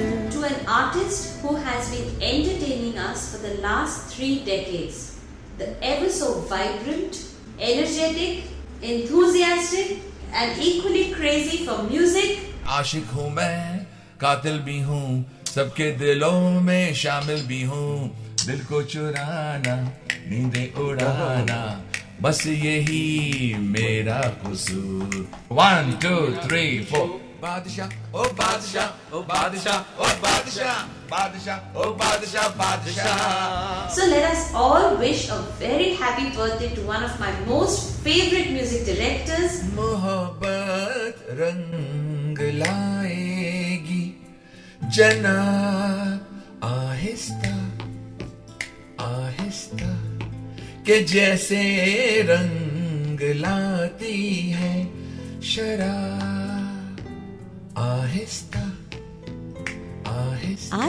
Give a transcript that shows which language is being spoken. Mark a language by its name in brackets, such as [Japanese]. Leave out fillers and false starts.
[English] To an artist who has been entertaining us for the last 3 decades, the ever so vibrant, energetic, enthusiastic and equally crazy for music. [Hindi] आशिक हूँ मैं, कातिल भी हूँ, सबके दिलों में शामिल भी हूँ। दिल को चुराना, नींदें उड़ाना, बस यही मेरा कसूर। 1 2 3 4 बादशाह ओ बादशाह ओ बादशाह ओ बादशाह, बादशाह ओ बादशाह, बादशाह। [English] So let us all wish a very happy birthday to one of my most favorite music directors. [Hindi] मोहब्बत रंग लाएगी जना, आहिस्ता आहिस्ता के जैसे रंग लाती है शराब, आहिस्ता आहिस्ता।